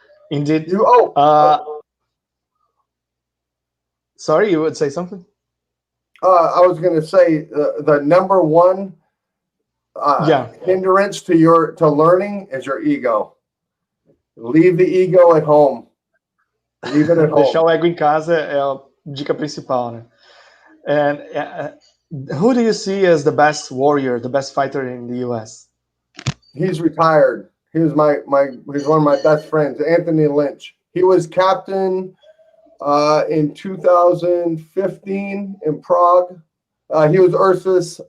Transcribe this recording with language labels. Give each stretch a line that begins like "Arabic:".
English: Indeed. Sorry, you would say something? I was going to say the number one hindrance to learning is your ego. Leave the ego at home. Leave it at home.
Portuguese: Deixar o ego em casa é a dica principal, né?
English: And who do you see as the best warrior, the best fighter in the U.S.? He's retired. He was he's one of my best friends, Anthony Lynch. He was captain in 2015 in Prague. He was Ursus.